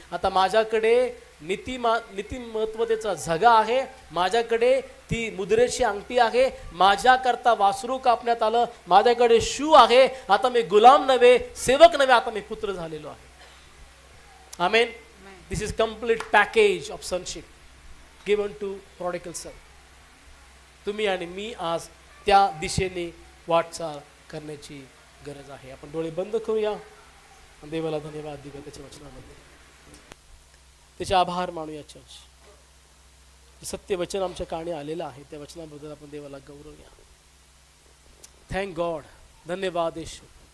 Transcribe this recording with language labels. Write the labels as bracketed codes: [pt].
[mr] आता माझ्याकडे नीतिमत्वतेचा झगा आहे, माझ्याकडे ती मुद्रेची अंगठी आहे, माझ्याकरता वासरू कापण्यात आलं, माझ्याकडे शू आहे. आता मी गुलाम नव्हे, सेवक नव्हे, आता मी पुत्र झालेलो आहे. आमेन. [en] This is complete package of sonship given to prodigal son. [mr] तुम्ही आणि मी आज त्या दिशेने वाटचाल करण्याची गरज आहे. आपण डोळे बंद करूया आणि देवाला धन्यवाद देऊया त्याच्या वचनामध्ये. त्याचे आभार मानूया चर्च. सत्य वचन आमच्या कानी आलेलं आहे, त्या वचनाबद्दल आपण देवाला गौरवूया. [en] Thank God. [mr] धन्यवाद येशू.